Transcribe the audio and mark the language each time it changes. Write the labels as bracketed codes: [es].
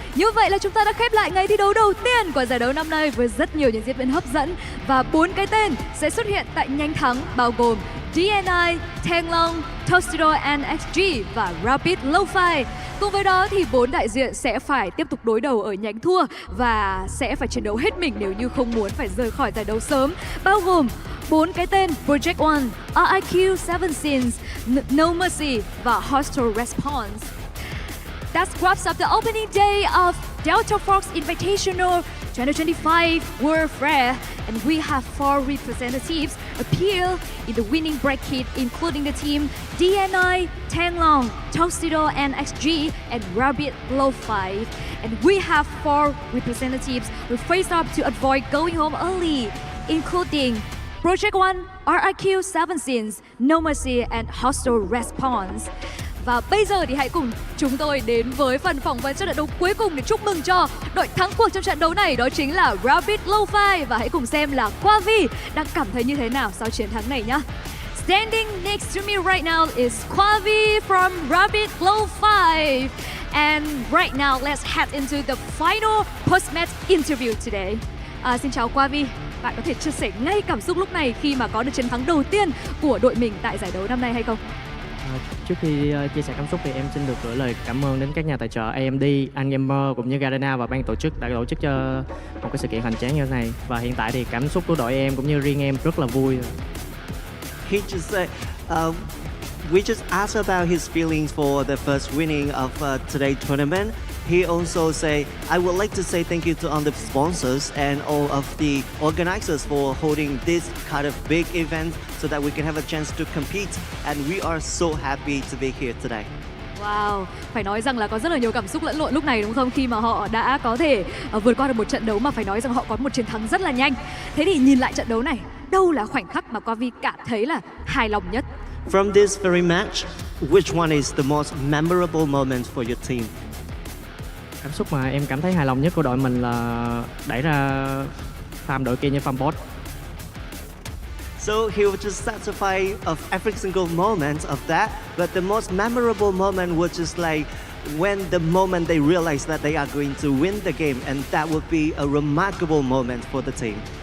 [vi] Như vậy là chúng ta đã khép lại ngày thi đấu đầu tiên của giải đấu năm nay với rất nhiều những diễn biến hấp dẫn và 4 cái tên sẽ xuất hiện tại nhánh thắng bao gồm DNI, Tanglong, Tostido NXG và Rapid Lo-Fi. Cùng với đó thì 4 đại diện sẽ phải tiếp tục đối đầu ở nhánh thua và sẽ phải chiến đấu hết mình nếu như không muốn phải rời khỏi giải đấu sớm, bao gồm 4 cái tên Project One, RIQ, Seven Sins, No Mercy và Hostile Response. [en] That wraps up the opening day of Delta Fox Invitational 2025 Warfare, and we have 4 representatives appear in the winning bracket, including the team DNI, Tanglong, Tostido NXG, and Rabbit Lo-Fi. And we have 4 representatives who face up to avoid going home early, including Project One, RIQ, Seven Sins, No Mercy, and Hostile Response. [vi] Và bây giờ thì hãy cùng chúng tôi đến với phần phỏng vấn cho trận đấu cuối cùng để chúc mừng cho đội thắng cuộc trong trận đấu này, đó chính là Rabbit Lo-Fi. Và hãy cùng xem là Quavi đang cảm thấy như thế nào sau chiến thắng này nhé. [en] Standing next to me right now is Quavi from Rabbit Lo-Fi. And right now, let's head into the final post-match interview today. [vi] Xin chào Quavi. Bạn có thể chia sẻ ngay cảm xúc lúc này khi mà có được chiến thắng đầu tiên của đội mình tại giải đấu năm nay hay không? Trước khi chia sẻ cảm xúc thì em xin được gửi lời cảm ơn đến các nhà tài trợ AMD, Gamer cũng như Garena và ban tổ chức đã tổ chức cho một cái sự kiện hoành tráng như thế này. Và hiện tại thì cảm xúc của đội em cũng như riêng em rất là vui. [en] He just said, we just asked about his feelings for the first winning of today's tournament. He also say, I would like to say thank you to all the sponsors and all of the organizers for holding this kind of big event so that we can have a chance to compete, and we are so happy to be here today. [vi] Wow, phải nói rằng là có rất là nhiều cảm xúc lẫn lộn lúc này đúng không? Khi mà họ đã có thể vượt qua được một trận đấu mà phải nói rằng họ có một chiến thắng rất là nhanh. Thế thì nhìn lại trận đấu này, đâu là khoảnh khắc mà Quavi cảm thấy là hài lòng nhất? [en] From this very match, which one is the most memorable moment for your team? [vi] Cảm xúc mà em cảm thấy hài lòng nhất của đội mình là đẩy ra farm đội kia như farm bot. [en] So he was just satisfied of every single moment of that, but the most memorable moment was just like when the moment they realized that they are going to win the game, and that would be a remarkable moment for the team.